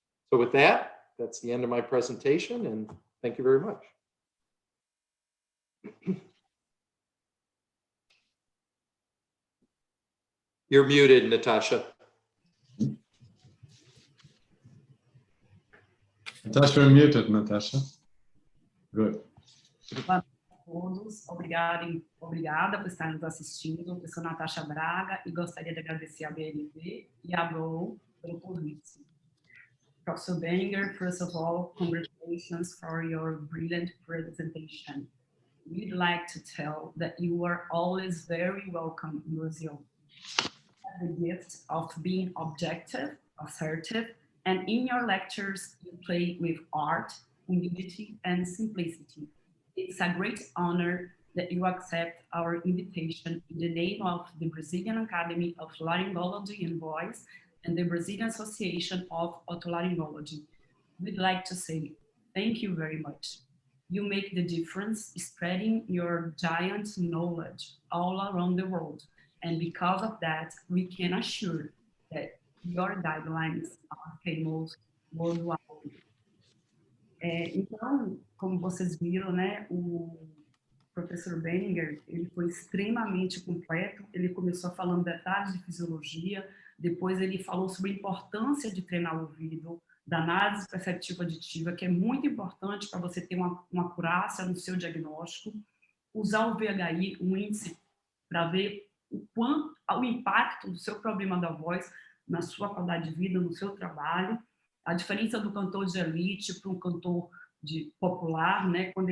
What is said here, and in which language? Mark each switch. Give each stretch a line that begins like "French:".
English: So with that, that's the end of my presentation, and thank you very much. You're muted, Natasha. Natasha, you're muted, Natasha. Good.
Portuguese: Boa noite a todos, obrigada por estar nos assistindo. Eu sou Natasha Braga e gostaria de agradecer a BNV e a Aula pelo convite.
English: Professor Benninger, first of all, congratulations for your brilliant presentation. We'd like to tell that you are always very welcome in Brazil. The gift of being objective, assertive, and in your lectures you play with art, humility, and simplicity. It's a great honor that you accept our invitation in the name of the Brazilian Academy of Laryngology and Voice and the Brazilian Association of Otolaryngology. We'd like to say thank you very much. You make the difference, spreading your giant knowledge all around the world. And because of that, we can assure that your guidelines are famous worldwide.
Portuguese: Então, como vocês viram, né, o professor Benninger, ele foi extremamente completo. Ele começou falando detalhes de fisiologia, depois ele falou sobre a importância de treinar o ouvido, da análise perceptiva aditiva, que é muito importante para você ter uma acurácia no seu diagnóstico, usar o VHI, um índice, para ver o impacto do seu problema da voz na sua qualidade de vida, no seu trabalho, a diferença do cantor de elite para um cantor popular, né?